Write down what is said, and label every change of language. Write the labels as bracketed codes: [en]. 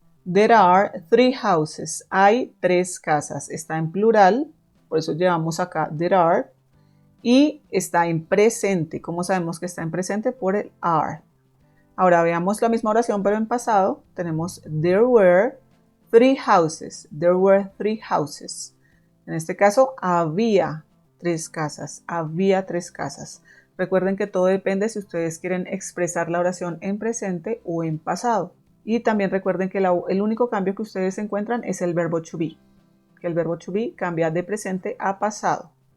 [en] There are three houses. [es] Hay tres casas. Está en plural, por eso llevamos acá [en] there are. [es] Y está en presente. ¿Cómo sabemos que está en presente? Por el are. Ahora veamos la misma oración, pero en pasado. Tenemos [en] there were three houses. There were three houses. [es] En este caso, había tres casas. Había tres casas. Recuerden que todo depende si ustedes quieren expresar la oración en presente o en pasado. Y también recuerden que el único cambio que ustedes encuentran es el verbo to be, que el verbo to be cambia de presente a pasado.